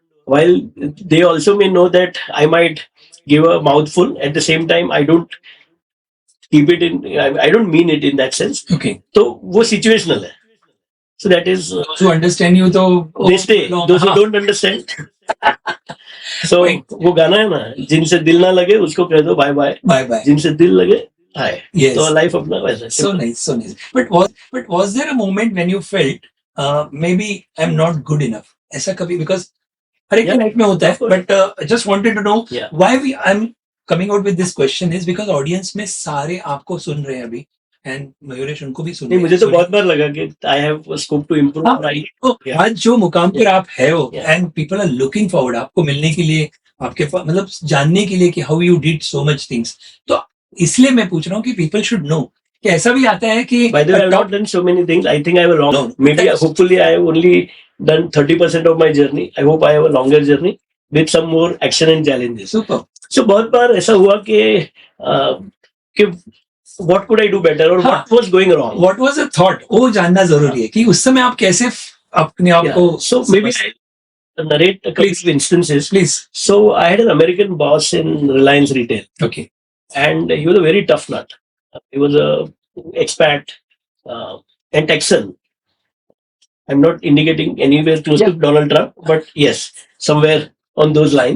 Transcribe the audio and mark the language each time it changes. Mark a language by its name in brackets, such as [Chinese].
[English] While they also may know that I might give a mouthful, at the same time I don't keep it in. I don't mean it in that sense. Okay. [Hindi] So वो situational है. [English] So that is. Those who understand you तो they stay. Those who don't understand. [Hindi] So वो गाना है ना, जिनसे दिल ना लगे उसको कह दो बाय बाय, [English] bye bye, [Hindi] जिनसे दिल लगे हाय. [English] Yes. [Hindi] तो लाइफ अपना वैसा. [English] So nice, so nice. But was there a moment when you felt maybe I'm not good enough? [Hindi] ऐसा कभी, because हर एक लाइफ में होता है, [English] but I just wanted to know why I'm coming out with this question is because [Hindi] audience में सारे आपको सुन रहे हैं अभी, and मयूरेश उनको भी सुन रहे हैं. मुझे तो बहुत बार लगा कि [English] I have scope to improve. [Hindi] आज जो मुकाम पर आप है हो, [English] and people are looking forward [Hindi] आपको मिलने के लिए, आपके पास मतलब जानने के लिए कि [English] how you did so much things. [Hindi] तो इसलिए मैं पूछ रहा हूँ कि [English] people should know [Hindi] कि ऐसा भी आता है कि [English] by the way I have not done so many things. I think I have a long. No, maybe hopefully I have only done 30% of my journey. I hope I have a longer journey with some more action and challenges. Super. So [Hindi] बहुत बार ऐसा हुआ कि [English] what could I do better or what was going wrong? What was the thought? [Hindi] वो जानना जरूरी है कि उस समय आप कैसे अपने आप को. [English] So maybe I narrate a couple of instances. Please. So I had an American boss in Reliance Retail. Okay. And he was a very tough nut. He was a expat and Texan. I'm not indicating anywhere close to Donald Trump, but yes, somewhere on those lines.